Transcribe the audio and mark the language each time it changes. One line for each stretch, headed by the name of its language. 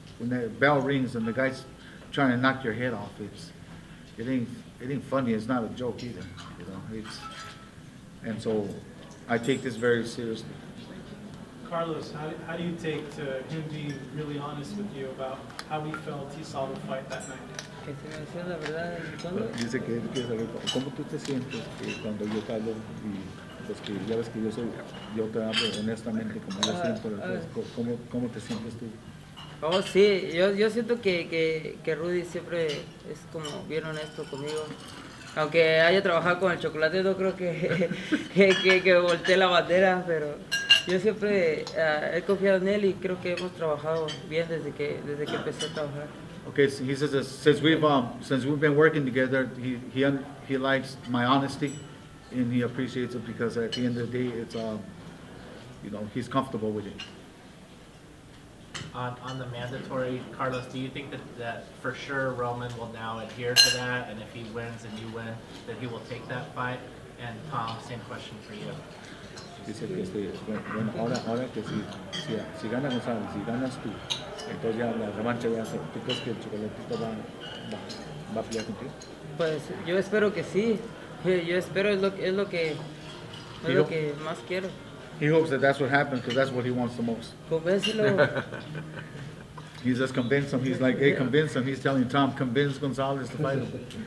English: When that bell rings and the guy's trying to knock your head off, it ain't funny. It's not a joke either. You know, and so I take this very seriously. Carlos, how do you take to him being really honest with you about how he felt he saw the fight that night?
Spanish: Que se me decía la verdad. ¿Cuándo? Dice que él quiere saber cómo tú te sientes cuando yo te hablo y pues que ya ves que yo te hablo honestamente como yo siento, entonces, ¿cómo te sientes tú? Oh, sí, yo siento que Rudy siempre es como bien honesto conmigo. Aunque haya trabajado con el chocolate, no creo que voltee la bandera, pero yo siempre he confiado en él y creo que hemos trabajado bien desde que empecé a trabajar.
English: Okay, so he says that since we've been working together, he likes my honesty and he appreciates it because at the end of the day, it's you know, he's comfortable with it. On the mandatory, Carlos, do you think that for sure Roman will now adhere to that, and if he wins and you win, that he will take that fight? And Tom, same question for you.
Spanish: Dice que bueno, ahora que si gana González, si ganas tú, entonces ya la revancha ya se, ¿tú crees que el chocolatito va a pelear contigo? Pues yo espero que sí. Yo espero, es lo que más quiero.
English: He hopes that that's what happens because that's what he wants the most.
Spanish: Convéncelo.
English: He's just convinced him. He's like, hey, convince him. He's telling Tom, convince Gonzalez to fight him.